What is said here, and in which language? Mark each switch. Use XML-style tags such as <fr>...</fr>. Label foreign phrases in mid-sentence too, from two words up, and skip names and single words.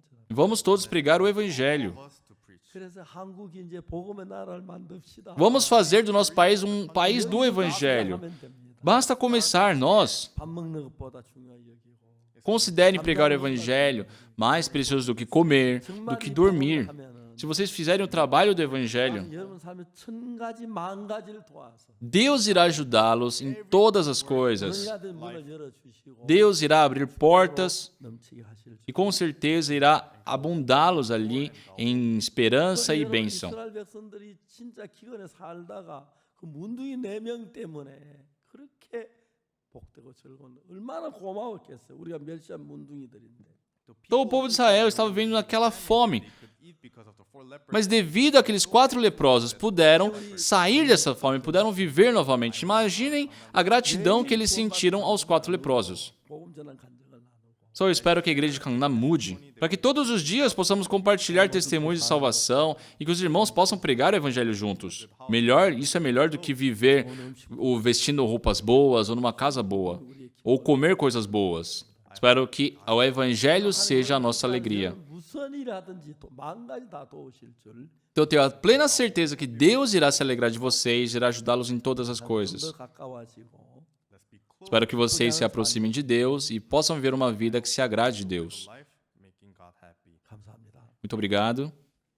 <pt>Vamos todos pregar o Evangelho.</pt> <en>of us to preach.</en> <ko>그래서 한국이 이제 복음의 나라를 만듭시다.</ko> <pt>Vamos fazer do nosso país um país do Evangelho.</pt> <ko>하면 됩니다.</ko> <pt>Basta começar, nós.</pt> <ko>밥 먹는 것보다 중요하게 여기고.</ko> <pt>Considerem pregar o Evangelho mais precioso do que comer, do que dormir.</pt> <ko>하면은</ko> <pt>Se vocês fizerem o trabalho do Evangelho,</pt> <ko>여러분 삶에 천 가지 만 가지를 도와서</ko> <pt>Deus irá ajudá-los em todas as coisas.</pt> <ko>은혜하던 문을 열어 주시고</ko> <pt>Deus irá abrir portas</pt> <ko>넘치게 하실 줄.</ko> <pt>e com certeza irá abundá-los ali em esperança e bênção.</pt> <ko>이스라엘 백성들이 진짜 기근에 살다가 그 문둥이 4명 때문에 그렇게 복되고 즐거운 얼마나 고마웠겠어요. 우리가 멸시한 문둥이들인데.</ko> <pt>Então o povo de Israel estava vivendo naquela fome,</pt> <en>They could eat because of the 4 lepers.</en> <pt>mas devido àqueles 4 leprosos puderam sair dessa fome, puderam viver novamente. Imaginem a gratidão que eles sentiram aos 4 leprosos.</pt> <ko>복음 전한 간증을 나누고</ko> <pt>Só eu espero que a igreja de Canã mude, para que todos os dias possamos compartilhar testemunhos de salvação e que os irmãos possam pregar o evangelho juntos. Isso é melhor do que viver vestindo roupas boas ou numa casa boa, ou comer coisas boas. Espero que o evangelho seja a nossa alegria.</pt> <ko>무슨 일을 하든지 만 가지 다 도우실 줄</ko> <pt>Então eu tenho a plena certeza que Deus irá se alegrar de vocês, irá ajudá-los em todas as</pt> <ko>더</ko> <pt>coisas.</pt> <ko>가까워지고</ko> <en>Let's be close</en> <pt>Espero que vocês se aproximem de Deus e possam viver uma vida que se agrade de Deus.</pt> <en>to life, making God happy.</en> <ko>감사합니다.</ko> <pt>Muito obrigado.</pt>